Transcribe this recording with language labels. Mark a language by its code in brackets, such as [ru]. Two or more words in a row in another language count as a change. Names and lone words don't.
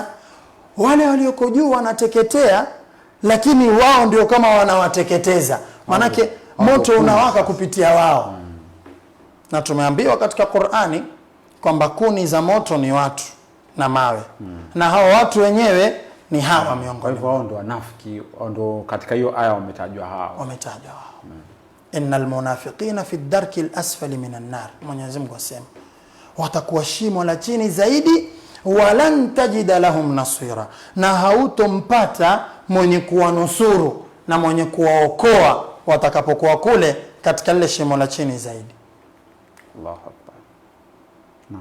[sw] Wale walioko juu wanateketea, lakini wao ndio kama wanawateketeza, manake moto unawaka kupitia wao. Na tumeambiwa katika Qur'ani kwamba kuni za moto ni watu na mawe, na hao watu wenyewe ni hawa miongoni. Kwa hivyo wao ndio wanafiki, ndio katika hiyo aya wametajwa hao. [ar] إن المنافقين في الدرك الأسفل من النار. [sw] Mwenyezi Mungu asema watakuwa shimo la chini zaidi, [ar] ولن تجد لهم نصيرا, [sw] na hautompata mwenye kuwanusuru na mwenye kuwaokoa watakapokuwa kule katika lile shimo la chini zaidi. [ar] الله أكبر. نعم.